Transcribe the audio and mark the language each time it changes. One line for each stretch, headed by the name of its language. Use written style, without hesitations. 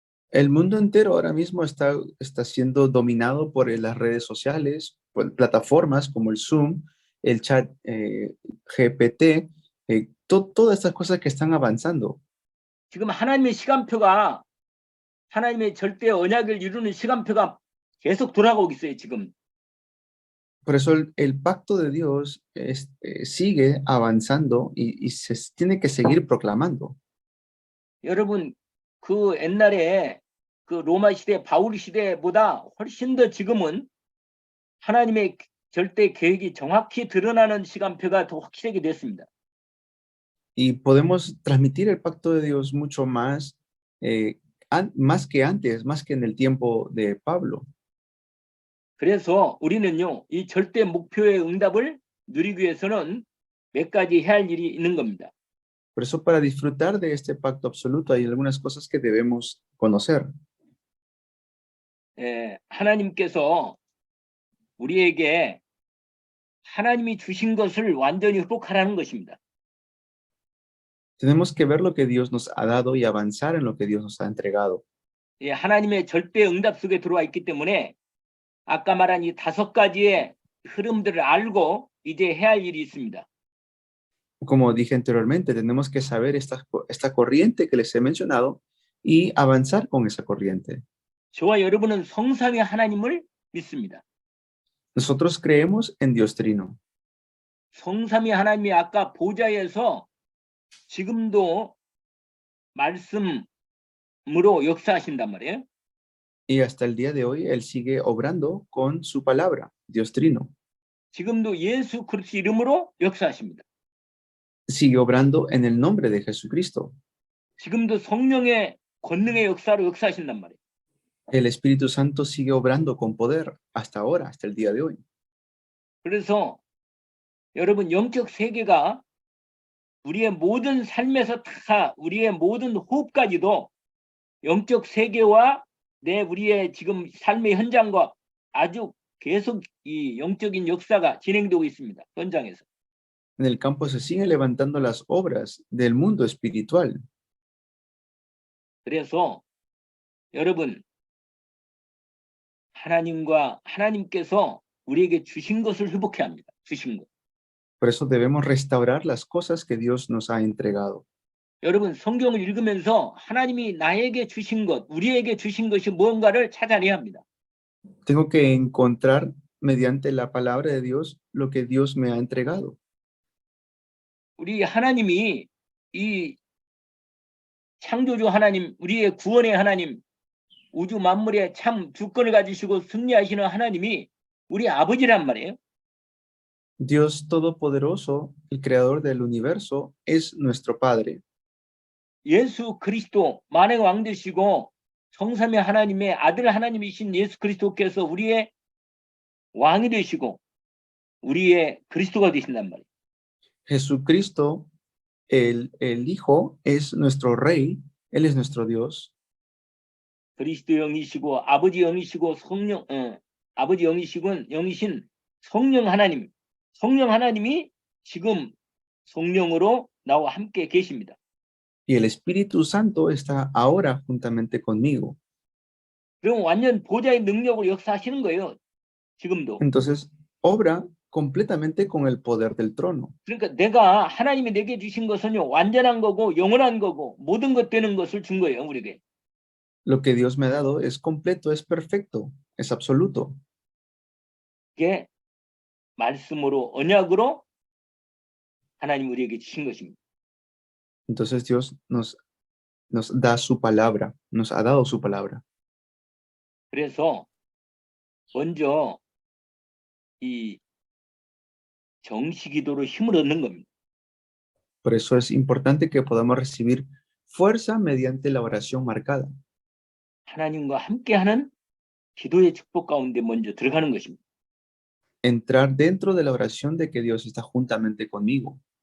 Spanish: El mundo entero ahora mismo está siendo dominado por las redes sociales, por plataformas como el Zoom, el chat GPT, todas estas cosas que están avanzando.
Korean: 지금 하나님의 시간표가 하나님의 절대 언약을 이루는 시간표가 계속 돌아가고 있어요, 지금.
Spanish: Por eso el pacto de Dios sigue avanzando y se tiene que seguir proclamando.
Korean: 여러분 그 옛날에 그 로마 시대 바울 시대보다 훨씬 더 지금은 하나님의 절대 계획이 정확히 드러나는 시간표가 더 확실하게 됐습니다.
Spanish: Y podemos transmitir el pacto de Dios mucho más, más que antes, más que en el tiempo de Pablo.
Korean: 그래서 우리는요, 이 절대 목표의 응답을 누리기 위해서는 몇 가지 해야 할 일이 있는 겁니다.
Spanish: Por eso, para disfrutar de este pacto absoluto, hay algunas cosas que debemos conocer.
Korean: 하나님께서 우리에게 하나님이 주신 것을 완전히 회복하라는 것입니다.
Spanish: Tenemos que ver lo que Dios nos ha dado y avanzar en lo que Dios nos ha entregado.
Korean: 하나님의 절대 응답 속에 들어와 있기 때문에 아까 말한 이 5가지의 흐름들을 알고 이제 해야 할 일이 있습니다.
Spanish: Como dije anteriormente, tenemos que saber esta corriente que les he mencionado y avanzar con esa corriente.
Korean: 저와 여러분은 성삼위 하나님을 믿습니다.
Spanish: Nosotros creemos en Dios Trino.
Korean: 성삼위 하나님이 아까 보좌에서 지금도 말씀으로 역사하신단 말이에요.
Spanish: Y hasta el día de hoy, Él sigue obrando con su palabra, Dios Trino.
Korean: 지금도 예수 그리스도 이름으로 역사하십니다.
Spanish: Sigue obrando en el nombre de Jesucristo.
Korean: 지금도 성령의 권능의 역사로 역사하신단 말이에요.
Spanish: El Espíritu Santo sigue obrando con poder hasta ahora, hasta el día de hoy.
Korean: 그래서 여러분 영적 세계가 우리의 모든 삶에서 다 우리의 모든 호흡까지도 영적 세계와 우리의 지금 삶의 현장과 아주 계속 이 영적인 역사가 진행되고 있습니다. 현장에서.
Spanish: En el campo se siguen levantando las obras del mundo espiritual.
Korean: 그래서 여러분 하나님께서 우리에게 주신 것을 회복해야 합니다. 주신 것.
Spanish: Por eso debemos restaurar las cosas que Dios nos ha entregado.
Korean: 여러분 성경을 읽으면서 하나님이 나에게 주신 것, 우리에게 주신 것이 무언가를 찾아내야 합니다.
Spanish: Tengo que encontrar mediante la palabra de Dios lo que Dios me ha entregado.
Korean: 우리 하나님이 이 창조주 하나님, 우리의 구원의 하나님, 우주 만물의 참 주권을 가지시고 승리하시는 하나님이 우리 아버지란 말이에요.
Spanish: Dios Todopoderoso, el Creador del universo, es nuestro Padre.
Korean: 예수 그리스도 만왕의 왕 되시고 성삼위 하나님의 아들 하나님이신 예수 그리스도께서 우리의 왕이 되시고 우리의 그리스도가 되신단 말이에요.
Spanish: Jesucristo, el Hijo, es nuestro Rey, Él es nuestro Dios.
Korean: 그리스도 영이시고 아버지 영이시고 성령 아버지 영이신 성령 하나님이 지금 성령으로 나와 함께 계십니다.
Spanish: Y el Espíritu Santo está ahora juntamente conmigo.
Korean: 그럼 완전 보좌의 능력으로 역사하시는 거예요. 지금도.
Spanish: Entonces, obra completamente con el poder del trono.
Korean: 그러니까 내가 하나님이 내게 주신 것은요. 완전한 거고 영원한 거고 모든 것 되는 것을 준 거예요. 우리에게.
Spanish: Lo que Dios me ha dado es completo, es perfecto, es absoluto.
Korean: 그게 말씀으로 언약으로 하나님 우리에게 주신 것입니다.
Spanish: Entonces Dios nos da su palabra, nos ha dado su palabra.
Korean: 그래서 먼저 이 정시 기도로 힘을 얻는 겁니다.
Spanish: Por eso es importante que podamos recibir fuerza mediante la oración marcada.
Korean: 하나님과 함께하는 기도의 축복 가운데 먼저 들어가는 것입니다.
Spanish: Entrar dentro de la oración de que Dios está juntamente conmigo.